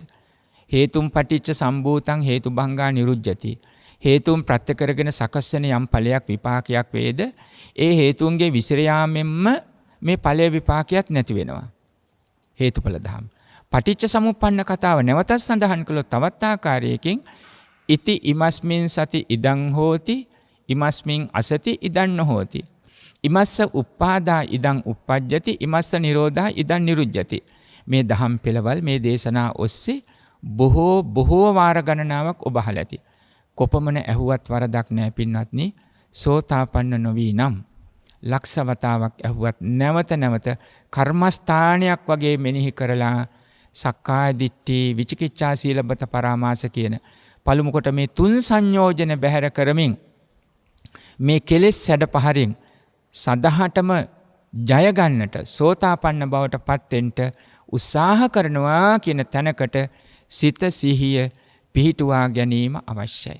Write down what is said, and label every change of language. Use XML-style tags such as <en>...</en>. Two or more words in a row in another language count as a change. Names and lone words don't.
<pi>හේතුම් පටිච්ච සම්භූතං හේතුභංගා නිරුජ්ජති.</pi> <si>හේතුන් ප්‍රත්‍ය කරගෙන සකස් වෙන යම් ඵලයක් විපාකයක් වේද ඒ හේතුන්ගේ විසිර යාමෙන්ම මේ ඵලය විපාකයක් නැති වෙනවා.</si> <pi>හේතුඵල ධම. පටිච්ච සමුප්පන්න</pi> <si>කතාව නැවතත් සඳහන් කළොත් තවත් ආකාරයකින්</si> <pi>ඉති ඉමස්මින් සති ඉදං හෝති ඉමස්මින් අසති ඉදං නොහෝති. ඉමස්ස උප්පාදා ඉදං උප්පජ්ජති ඉමස්ස නිරෝධා ඉදං නිරුජ්ජති.</pi> <si>මේ දහම් පෙළවල් මේ දේශනා ඔස්සේ බොහෝ වාර ගණනාවක් ඔබ අහලා ඇති. කොපමණ ඇහුවත් වරදක් නැහැ පින්වත්නි. සෝතාපන්න නොවී නම් ලක්ෂ වතාවක් ඇහුවත් නැවත කර්මස්ථානයක් වගේ මෙනෙහි කරලා</si> <pi>සක්කාය දිට්ඨි විචිකිච්ඡා සීලබ්බත පරාමාස</pi> <si>කියන පළමු කොට මේ තුන් සංයෝජන බැහැර කරමින් මේ කෙලෙස් සැඩ පහරින් සදහටම ජය ගන්නට සෝතාපන්න බවට පත් වෙන්න උත්සාහ කරනවා කියන තැනකට සිත සිහිය පිහිටුවා ගැනීම අවශ්‍යයි.</si>